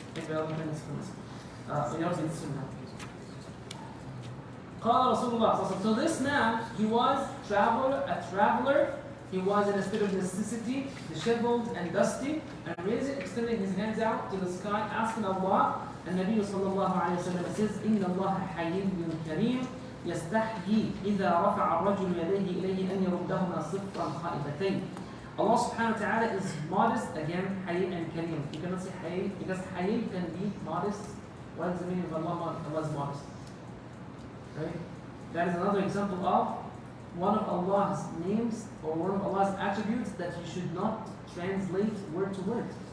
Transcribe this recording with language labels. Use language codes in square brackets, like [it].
[en] If the other thing is permissible. We also need sunnah. [ar] قال رسول الله. [en] So this man, he was a traveler. He was in a state of necessity, disheveled and dusty, and extending his hands out to the sky, asking Allah. And Nabi sallallahu alayhi wa sallam says, [ar] إِنَّ اللَّهَ حَيِّيٌّ كَرِيمٌ يَسْتَحْيِي إِذَا رَفَعَ الرَّجُلُ يَدَيْهِ إِلَيْهِ أَنْ يَرُدَّهُمَا صِفْرًا خَائِبَتَيْنِ. [en] Allah subhanahu wa ta'ala is modest, again, Hayy and Kareem. You cannot say Hayy, because Hayy can be modest. What is the meaning of Allah is modest? Right? That is another example of one of Allah's names or one of Allah's attributes that you should not translate word to word.